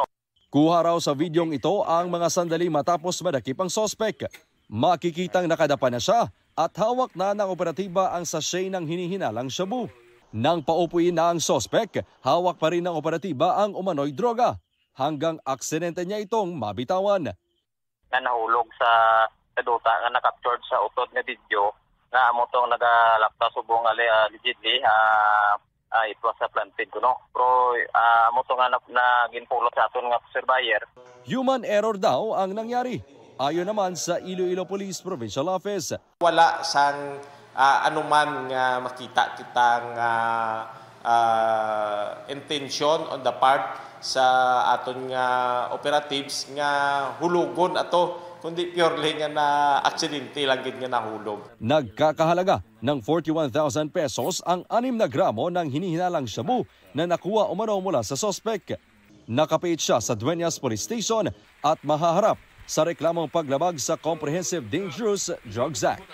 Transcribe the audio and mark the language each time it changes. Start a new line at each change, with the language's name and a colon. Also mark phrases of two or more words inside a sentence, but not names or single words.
Filipino: Kuha raw sa videong ito ang mga sandali matapos madakip ang sospek. Makikitang nakadapa na siya at hawak na ng operatiba ang sachet ng hinihinalang shabu. Nang paupuin na ang sospek, hawak pa rin ng operatiba ang umano'y droga hanggang aksidente niya itong mabitawan.
Hiligaynon: Na nahulog sa duta nga nakaptured sa utod nga video na amo tong nagalapta subong
English: allegedly it was a planted
Hiligaynon: kuno. Pero amo tong na ginpulot sa aton nga surveyor.
English: Human error
Filipino: daw ang nangyari. Ayon naman sa Iloilo Police Provincial Office.
Hiligaynon: Wala sang anuman nga makita kitang
English: intention on the part
Hiligaynon: sa aton nga operatives nga hulugon ato, kundi purely nga na aksidente lang gid nga nahulog.
Filipino: Nagkakahalaga ng 41,000 pesos ang 6 na gramo ng hinihinalang shabu na nakuha umano mula sa sospek. Nakapit siya sa Dueñas Police Station at mahaharap sa reklamong paglabag sa Comprehensive Dangerous Drugs Act.